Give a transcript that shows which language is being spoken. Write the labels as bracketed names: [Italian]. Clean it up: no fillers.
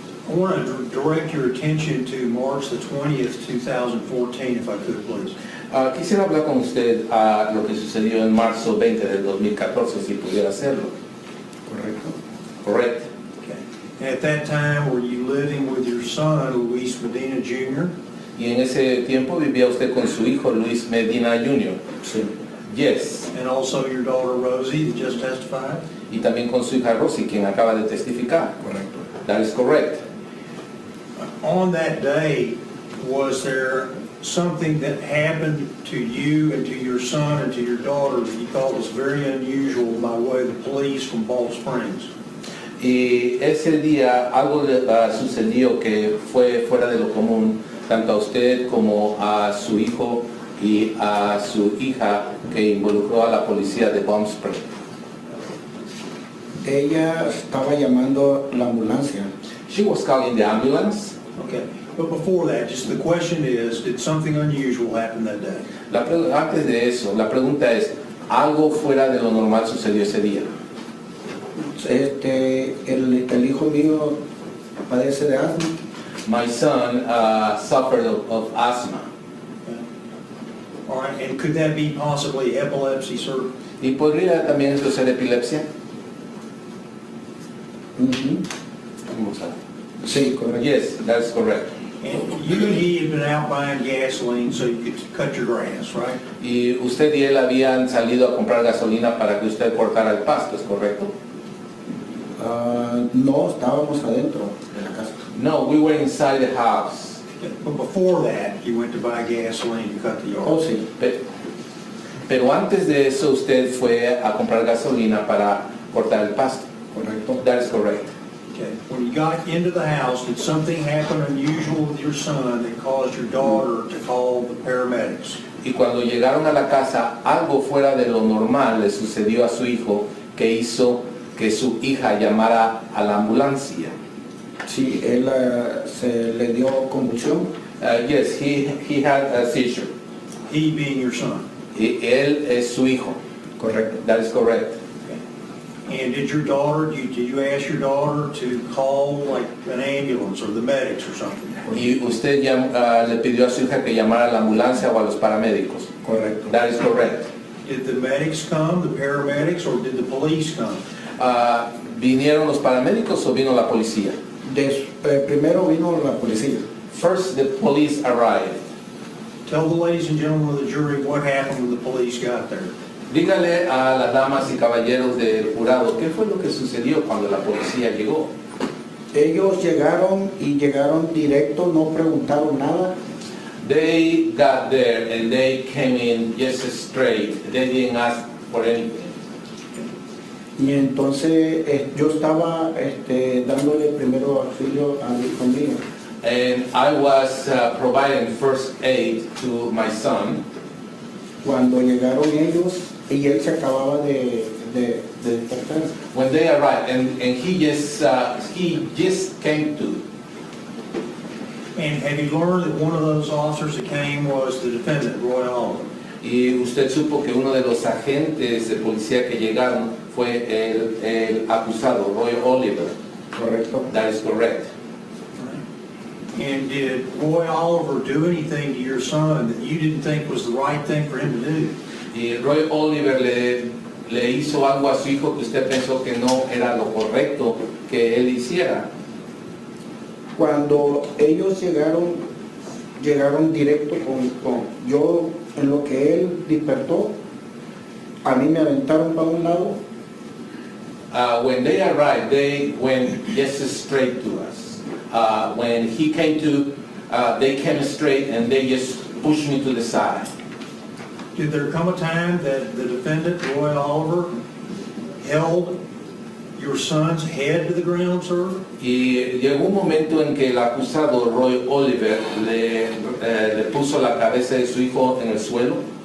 [English] I want to direct your attention to March the 20th, 2014, if I could, please. [Spanish] Quisiera hablar con usted a lo que sucedió en marzo 20 del 2014, si pudiera hacerlo. Correcto. Correcto. [English] Okay. At that time, were you living with your son, Luis Medina Jr.? [Spanish] Y en ese tiempo vivía usted con su hijo Luis Medina Jr. Sí. [English] Yes. And also your daughter Rosie that just testified? [Spanish] Y también con su hija Rosy, quien acaba de testificar. Correcto. [English] That is correct. On that day, was there something that happened to you and to your son and to your daughter that you thought was very unusual by way of the police from Balch Springs? [Spanish] Y ese día algo sucedió que fue fuera de lo común, tanto a usted como a su hijo y a su hija, que involucró a la policía de Palm Springs. Ella estaba llamando la ambulancia. [English] She was calling the ambulance. Okay, but before that, just the question is, did something unusual happen that day? [Spanish] Antes de eso, la pregunta es, ¿algo fuera de lo normal sucedió ese día? El hijo mío padece de asma. [English] My son suffered of asthma. Okay. All right, and could that be possibly epilepsy, sir? [Spanish] ¿Y podría también eso ser epilepsia? Ujú. Sí, correcto. [English] Yes, that's correct. And you and he had been out buying gasoline so you could cut your grass, right? [Spanish] Y usted y él habían salido a comprar gasolina para que usted cortara el pasto, ¿es correcto? No, estábamos adentro de la casa. [English] No, we were inside the house. But before that, you went to buy gasoline to cut the yard. [Spanish] Oh, sí. Pero antes de eso usted fue a comprar gasolina para cortar el pasto. Correcto. [English] That is correct. Okay. When you got into the house, did something happen unusual with your son that caused your daughter to call the paramedics? [Spanish] Y cuando llegaron a la casa, algo fuera de lo normal le sucedió a su hijo que hizo que su hija llamara a la ambulancia. Sí, él se le dio convulsión. [English] Yes, he had a seizure. He being your son. [Spanish] Y él es su hijo. Correcto. [English] That is correct. And did your daughter, did you ask your daughter to call like an ambulance or the medics or something? [Spanish] Y usted le pidió a su hija que llamara a la ambulancia o a los paramédicos. Correcto. [English] That is correct. Did the medics come, the paramedics, or did the police come? [Spanish] ¿Vinieron los paramédicos o vino la policía? Primero vino la policía. [English] First, the police arrived. Tell the ladies and gentlemen of the jury what happened when the police got there. [Spanish] Dígale a las damas y caballeros del jurado qué fue lo que sucedió cuando la policía llegó. Ellos llegaron y llegaron directo, no preguntaron nada. [English] They got there and they came in just straight. They didn't ask for anything. [Spanish] Y entonces yo estaba dándole primero auxilio a mi hijo mío. [English] And I was providing first aid to my son. [Spanish] Cuando llegaron ellos y él se acababa de despertar. [English] When they arrived, and he just came to. And have you learned that one of those officers that came was the defendant, Roy Oliver? [Spanish] Y usted supo que uno de los agentes de policía que llegaron fue el acusado, Roy Oliver. Correcto. [English] That is correct. And did Roy Oliver do anything to your son that you didn't think was the right thing for him to do? [Spanish] Y Roy Oliver le hizo algo a su hijo que usted pensó que no era lo correcto que él hiciera. Cuando ellos llegaron directo con yo, en lo que él despertó, a mí me aventaron para un lado. [English] When they arrived, they went just straight to us. When he came to, they came straight and they just pushed me to the side. Did there come a time that the defendant, Roy Oliver, held your son's head to the ground, sir? [Spanish] Y llegó un momento en que el acusado Roy Oliver le puso la cabeza de su hijo en el suelo.